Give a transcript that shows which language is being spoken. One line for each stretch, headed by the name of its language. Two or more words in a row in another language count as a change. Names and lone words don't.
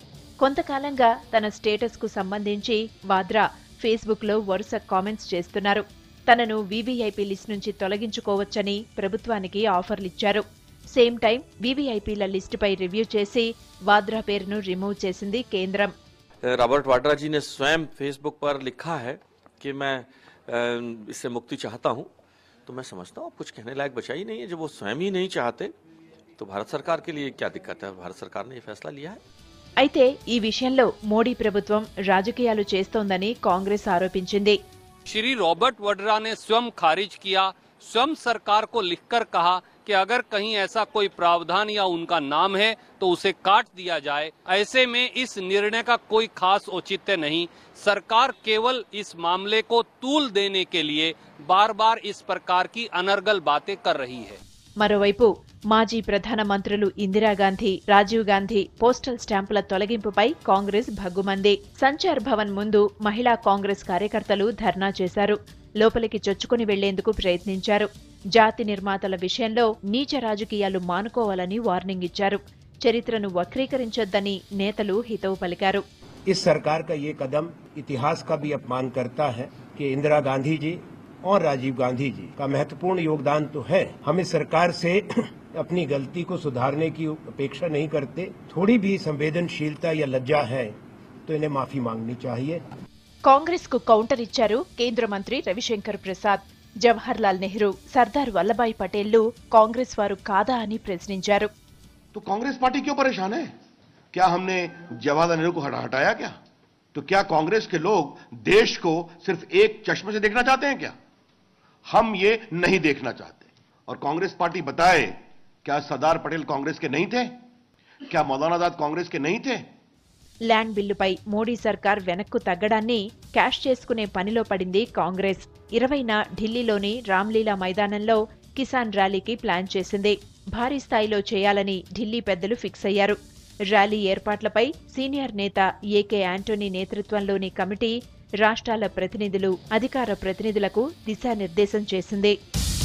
Telugu: కొంతకాలంగా తన స్టేటస్కు సంబంధించి వాద్రా ఫేస్బుక్లో వరుస కామెంట్స్ చేస్తున్నారు. తనను వీవీఐపీ లిస్ట్ నుంచి తొలగించుకోవచ్చని ప్రభుత్వానికి ఆఫర్లిచ్చారు.
English: same time
Telugu: వీవీఐపీల లిస్టుపై రివ్యూ చేసి వాద్రా పేరును రిమూవ్ చేసింది కేంద్రం.
Hindi: रॉबर्ट वाड्रा जी ने स्वयं फेसबुक पर लिखा है कि मैं इससे मुक्ति चाहता हूं, तो मैं समझता हूं कुछ कहने लायक बचा ही नहीं है. जब वो स्वयं ही नहीं चाहते तो भारत सरकार के लिए क्या दिक्कत है? भारत सरकार ने ये फैसला लिया है.
Telugu: అయితే ఈ విషయంలో మోడీ ప్రభుత్వం రాజకీయాలు చేస్తోందని కాంగ్రెస్ ఆరోపించింది.
Hindi: श्री रॉबर्ट वाड्रा ने स्वयं खारिज किया, स्वयं सरकार को लिखकर कहा कि अगर कहीं ऐसा कोई प्रावधान या उनका नाम है तो उसे काट दिया जाए. ऐसे में इस निर्णय का कोई खास औचित्य नहीं. सरकार केवल इस मामले को तूल देने के लिए बार बार इस प्रकार की अनर्गल बातें कर रही है.
Telugu: మరోవైపు మాజీ ప్రధాన మంత్రులు ఇందిరాగాంధీ, రాజీవ్ గాంధీ పోస్టల్ స్టాంపుల తొలగింపుపై కాంగ్రెస్ భగ్గుమంది. సంచార్ భవన్ ముందు మహిళా కాంగ్రెస్ కార్యకర్తలు ధర్నా చేశారు. లోపలికి చొచ్చుకుని వెళ్లేందుకు ప్రయత్నించారు. జాతి నిర్మాతల విషయంలో నీచ రాజకీయాలు మానుకోవాలని వార్నింగ్ ఇచ్చారు. చరిత్రను వక్రీకరించొద్దని నేతలు హితవు పలికారు.
Hindi: इस सरकार का ये कदम इतिहास का भी अपमान करता है कि इंदिरा गांधी जी और राजीव गांधी जी का महत्वपूर्ण योगदान तो है. हम इस सरकार से अपनी गलती को सुधारने की अपेक्षा नहीं करते. थोड़ी भी संवेदनशीलता या लज्जा है तो इन्हें माफी मांगनी चाहिए.
Telugu: కాంగ్రెస్ కు కౌంటర్ ఇచ్చారు కేంద్ర మంత్రి రవిశంకర్ ప్రసాద్. జవహర్ లాల్ నెహ్రూ, సర్దార్ వల్లభాయ్ పటేళ్లు కాంగ్రెస్ వారు కాదా అని ప్రశ్నించారు.
Hindi: तो कांग्रेस पार्टी क्यों परेशान है? क्या हमने जवाहरलाल नेहरू को हटाया क्या? तो क्या कांग्रेस के लोग देश को सिर्फ एक चश्मे से देखना चाहते हैं क्या? हम ये नहीं देखना चाहते. और कांग्रेस पार्टी बताए, क्या सरदार पटेल कांग्रेस के नहीं थे? क्या मौलाना आजाद कांग्रेस के नहीं थे?
Telugu: ల్యాండ్ బిల్లుపై మోడీ సర్కార్ వెనక్కు తగ్గడాన్ని క్యాష్ చేసుకునే పనిలో పడింది కాంగ్రెస్. 20న ఢిల్లీలోని రామ్లీలా మైదానంలో కిసాన్ ర్యాలీకి ప్లాన్ చేసింది. భారీ స్థాయిలో చేయాలని ఢిల్లీ పెద్దలు ఫిక్స్ అయ్యారు. ర్యాలీ ఏర్పాట్లపై సీనియర్ నేత ఏకే యాంటోనీ నేతృత్వంలోని కమిటీ రాష్ట్రాల ప్రతినిధులు, అధికార ప్రతినిధులకు దిశానిర్దేశం చేసింది.